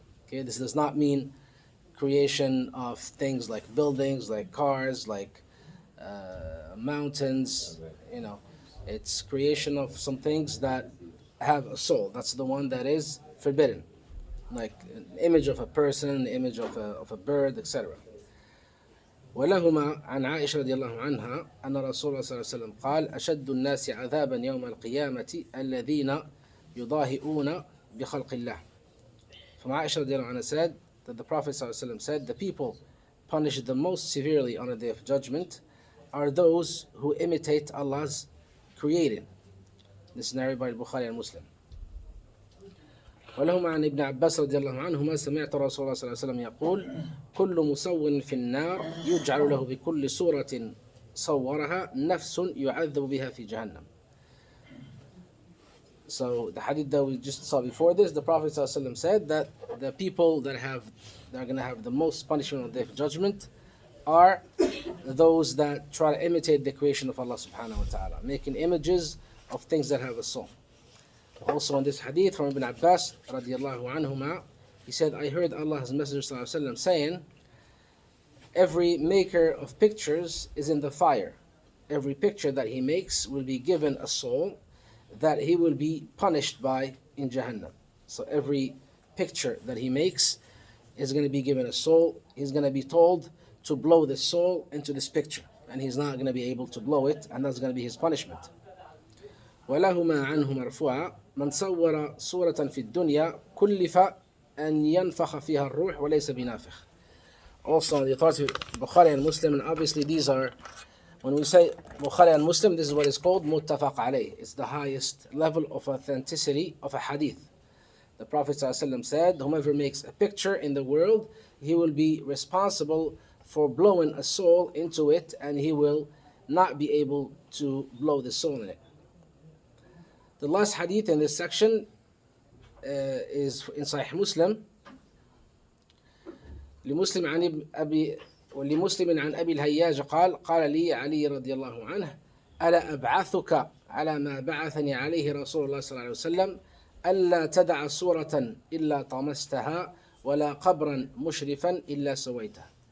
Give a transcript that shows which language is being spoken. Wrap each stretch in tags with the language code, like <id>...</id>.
<en>Okay, this does not mean creation of things like buildings, like cars, like mountains. You know, it's creation of some things that have a soul. That's the one that is forbidden, like an image of a person, an image of a bird, etc.</en> <ar>ولهما عن عائشة رضي الله عنها أن رسول الله صلى الله عليه وسلم قال أشد الناس عذابا يوم القيامة الذين يضاهئون بخلق الله.</ar> <en>From Aisha</en> <ar>رضي الله عنها</ar> <en>said that the Prophet</en> <ar>صلى الله عليه وسلم</ar> <en>said the people punished the most severely on the day of judgment are those who imitate Allah's creating. This is narrated by Bukhari and Muslim.</en> <ar>ولهما عن ابن عباس رضي الله عنهما سمعت رسول الله صلى الله عليه وسلم يقول كل مصور في النار يجعل له بكل صورة صورها نفس يعذب بها في جهنم.</ar> <en>So the hadith that we just saw before this, the Prophet ﷺ said that the people that are going to have the most punishment on the day of judgment are those that try to imitate the creation of Allah subhanahu wa ta'ala, making images of things that have a soul. Also in this hadith from Ibn Abbas radiallahu anhuma, he said, I heard Allah's Messenger sallallahu alaihi wasallam saying, every maker of pictures is in the fire. Every picture that he makes will be given a soul that he will be punished by in Jahannam. So every picture that he makes is going to be given a soul. He's going to be told to blow the soul into this picture, and he's not going to be able to blow it, and that's going to be his punishment.</en> <ar>ولهما عنه مرفوعا من صور صورة في الدنيا كلف أن ينفخ فيها الروح وليس بنافخ.</ar> <en>Also on the authority of Bukhari and Muslim, and obviously these are, when we say Bukhari and Muslim, this is what is called muttafaq alayh. It's the highest level of authenticity of a hadith. The Prophet ﷺ said, whomever makes a picture in the world, he will be responsible for blowing a soul into it, and he will not be able to blow the soul in it. The last hadith in this section is in Sahih Muslim.</en> <ar>لمسلم عن أبي الهياج قال قال لي علي رضي الله عنه ألا أبعثك على ما بعثني عليه رسول الله صلى الله عليه وسلم ألا تدع صورة إلا طمستها ولا قبرا مشرفا إلا سويته.</ar>